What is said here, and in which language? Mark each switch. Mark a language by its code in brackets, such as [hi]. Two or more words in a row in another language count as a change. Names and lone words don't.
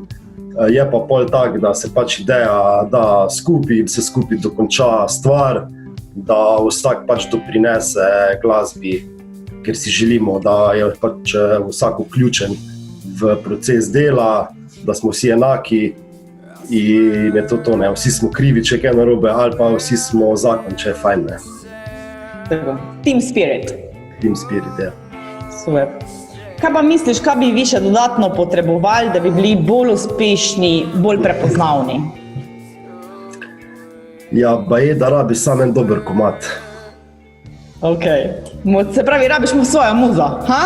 [sl] Je pa pol tak, da se pač ideja da skupaj in se skupaj dokonča stvar, da vsak pač doprinese glasbi, ker si želimo, da je pač vsak vključen v proces dela, da smo vsi enaki in je to, ne. Vsi smo krivi, če je kaj narobe, ali pa vsi smo zakon, če je fajn, ne. [en] Team spirit. Team spirit, [sl] ja. Super. Kaj pa misliš, kaj bi vi še dodatno potrebovali, da bi bili bolj uspešni, bolj prepoznavni? Ja, baje, da rabiš samo en dober komad. Ok. Se pravi, rabiš mu svojo muzo, ha?